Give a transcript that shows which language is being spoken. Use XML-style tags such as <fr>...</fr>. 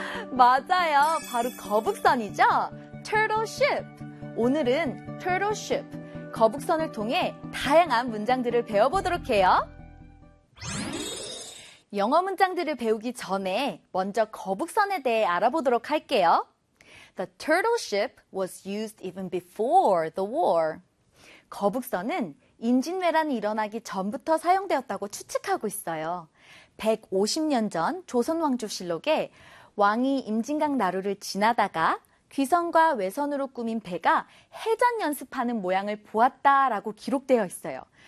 <ko>맞아요. 바로 거북선이죠? Turtle Ship. 오늘은 Turtle Ship, 거북선을 통해 다양한 문장들을 배워보도록 해요. 영어 문장들을 배우기 전에 먼저 거북선에 대해 알아보도록 할게요.</ko> <en>The turtle ship was used even before the war.</en> <ko>거북선은 인진왜란이 일어나기 전부터 사용되었다고 추측하고 있어요. 150년 전 조선왕조실록에 왕이 임진강 나루를 지나다가 귀선과 외선으로 꾸민 배가 해전 연습하는 모양을 보았다라고 기록되어 있어요.</ko>